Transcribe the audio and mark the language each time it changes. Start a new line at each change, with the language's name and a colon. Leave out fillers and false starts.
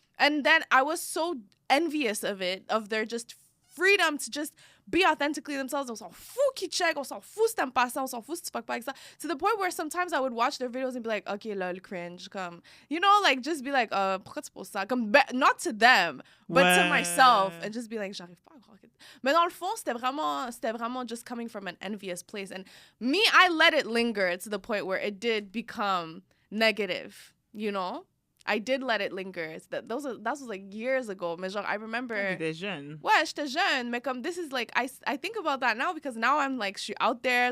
English: And then I was so envious of it, of their just freedom to just be authentically themselves.
French: On s'en fout qui check, on s'en fout si t'aimes pas ça, on s'en fout si tu fuck pas avec ça.
English: To the point where sometimes I would watch their videos and be like, okay, lol, cringe. Comme, you know, like just be like,
French: pourquoi tu poses ça?
English: Comme, not to them, but to myself. And just be like,
French: j'arrive pas à croire que... Mais dans le fond, c'était vraiment
English: just coming from an envious place. And me, I let it linger to the point where it did become negative, you know? I did let it linger. That was like years ago. Mais genre, I remember...
French: T'étais jeune. Ouais, j'étais jeune. Mais comme,
English: this is like... I think about that now because now I'm like,
French: je suis
English: out there.